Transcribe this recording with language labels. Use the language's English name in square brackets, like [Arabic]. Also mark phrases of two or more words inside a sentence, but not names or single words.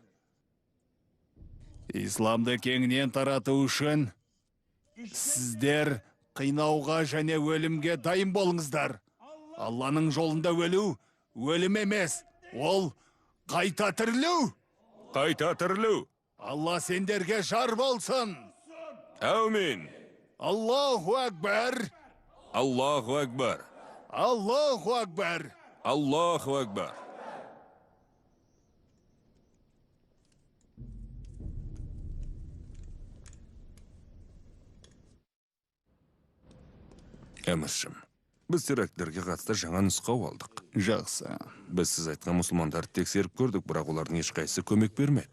[Kazakh] Исламды кеңінен тарату үшін сіздер қинауға және өлімге дайын болыңыздар. Алланың жолында өлу, өлім емес, ол қайта тірілу. Қайта тірілу. Алла сендерге жар болсын. Әумин. [Arabic] الله أكبر. الله أكبر. الله أكبر. الله أكبر. [Kazakh] Әміршім, біз терактілерге қатысты жаңа нұсқау алдық. Жақсы. Біз сіз айтқан мұсылмандарды тексеріп көрдік, бірақ олардың ешқайсысы көмек бермеді.